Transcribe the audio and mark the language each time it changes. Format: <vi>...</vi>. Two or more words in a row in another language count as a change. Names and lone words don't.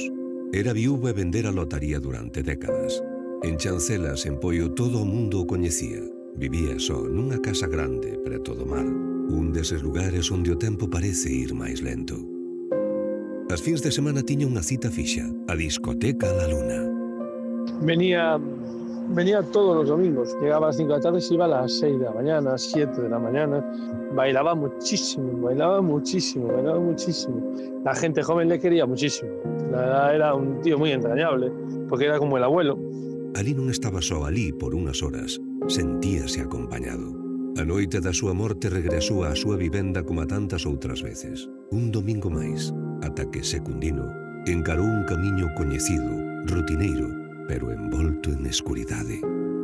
<gl>Era viúva e vendera lotaría durante décadas. En Chancelas, en Poio, todo o mundo o coñecía. Vivía só nunha casa grande preto do mar. Un deses lugares onde o tempo parece ir máis lento. As fins de semana tiña unha cita fixa, a discoteca La Luna.</gl> <es>Venía venía todos los domingos. Llegaba a las 5 de la tarde y se iba a las 6 de la mañana, 7 de la mañana. Bailaba muchísimo, bailaba muchísimo, bailaba muchísimo. La gente joven le quería muchísimo. La verdad era un tío muy entrañable, porque era como el abuelo.</es> <gl>Alí non estaba só alí por unhas horas, sentíase acompañado. A noite da súa morte regresou á súa vivenda como a tantas outras veces. Un domingo máis, ata que Secundino encarou un camiño coñecido, rutineiro, pero envolto en escuridade.</gl>